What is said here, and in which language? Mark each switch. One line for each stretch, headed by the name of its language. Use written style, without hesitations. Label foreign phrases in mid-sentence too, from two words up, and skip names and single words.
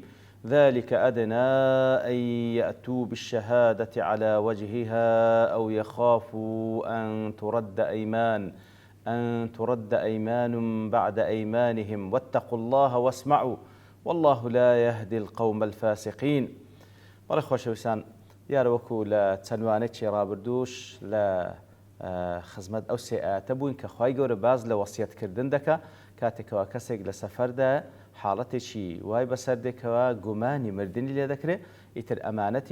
Arabic: ذلك أدنى أن يأتوا بالشهادة على وجهها أو يخافوا أن ترد أيمان بعد أيمانهم واتقوا الله واسمعوا والله لا يهدي القوم الفاسقين.
Central Kurdish: بەڵێ خۆشەویستان دیارەوەکو لە چەندوانێکی ڕابردووش لە خزمەت ئەو سێ ئاەتە بووین کە خوای گەورە باز لە وەسیەتکردن دەکا کاتێکەوە کەسێک لە سەفەردا حاڵەتێکی وای بەسەر دێکەوە گومانی مردنی لێ دەکرێت ئیتر ئەمانەتی